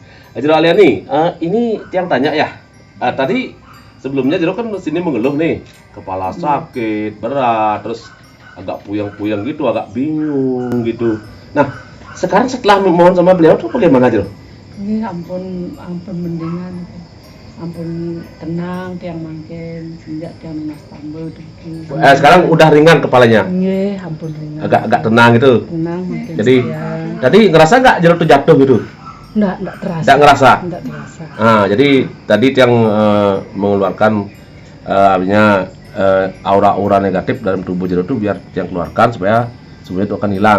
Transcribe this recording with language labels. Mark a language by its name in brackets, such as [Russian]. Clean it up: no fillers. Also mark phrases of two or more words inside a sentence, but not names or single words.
[Indonesian] Jero Aliani, ini tiang tanya ya. Tadi sebelumnya Jero kan sini mengeluh nih, kepala sakit berat, terus agak puyeng-puyeng gitu, agak bingung gitu. Nah, sekarang setelah memohon sama beliau tuh bagaimana Jero? Ini ampun mendingan. [Balinese] Ampun tenang tiang mangken sejak tiang mas tambah dulu. [Indonesian] Sekarang udah ringan kepalanya. Iya, ampun ringan. Agak tenang gitu. Tenang makin. Jadi tadi ngerasa nggak Jero tuh jatuh gitu? Enggak terasa. Nggak ngerasa. Enggak terasa. Jadi tadi tiang mengeluarkan artinya aura-aura negatif dalam tubuh Jero tuh biar tiang keluarkan supaya sebenarnya itu akan hilang.